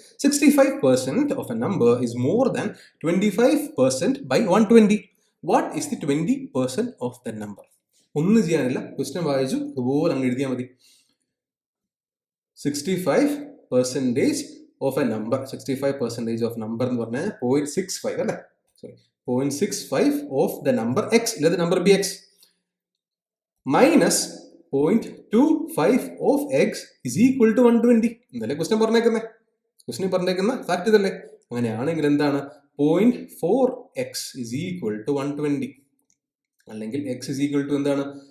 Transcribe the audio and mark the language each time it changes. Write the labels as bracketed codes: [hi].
[en] 65% of a number is more than 25% by 120. What is the 20% of the number? [ml] ഒന്നും ചെയ്യാനില്ല, question വായിച്ചു അതുപോലെ അങ്ങ് എഴുതിയാൽ മതി. [en] 65% of a number, 65% of number [ml] എന്ന് പറഞ്ഞാൽ 0.65 അല്ലേ? [en] 0.65 of the number x, let the number be x, minus 0.25 of x is equal to 120. [ml] എന്നല്ലേ ക്വസ്റ്റ്യൻ പറഞ്ഞേക്കുന്ന ഫാക്ട് ഇതല്ലേ? അങ്ങനെയാണെങ്കിൽ എന്താണ്? [en] 0.4x is equal to 120, [ml] അല്ലെങ്കിൽ [en] x is equal to [ml] എന്താണ്?